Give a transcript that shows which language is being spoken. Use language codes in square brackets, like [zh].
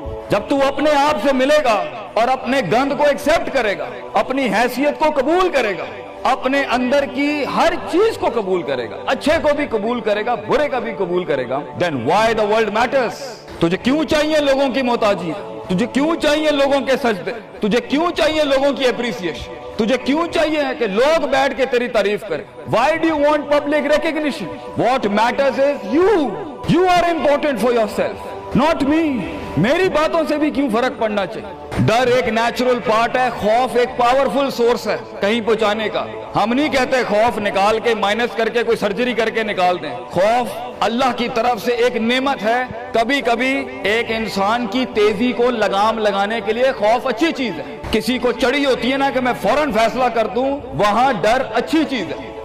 [hi] जब तू अपने आप से मिलेगा और अपने गंद को एक्सेप्ट करेगा, अपनी हैसियत को कबूल करेगा, अपने अंदर की हर चीज को कबूल करेगा, अच्छे को भी कबूल करेगा, बुरे का भी कबूल करेगा, [en] Then why the world matters. [hi] तुझे क्यों चाहिए लोगों की मोहताजी, तुझे क्यों चाहिए लोगों के सजदे, तुझे क्यों चाहिए लोगों की अप्रिसिएशन, तुझे क्यों चाहिए कि लोग बैठ के तेरी तारीफ करें। [en] Why do you want public recognition? What matters is you. You are important for yourself, not me. [hi] मेरी बातों से भी क्यों फर्क पड़ना चाहिए। डर एक नेचुरल पार्ट है, खौफ एक पावरफुल सोर्स है कहीं पहुंचाने का। हम नहीं कहते खौफ निकाल के माइनस करके कोई सर्जरी करके निकाल दें। खौफ अल्लाह की तरफ से एक नेमत है। कभी कभी एक इंसान की तेजी को लगाम लगाने के लिए खौफ अच्छी चीज है। किसी को चढ़ी होती है ना कि मैं फौरन फैसला कर दूं, वहां डर अच्छी चीज है।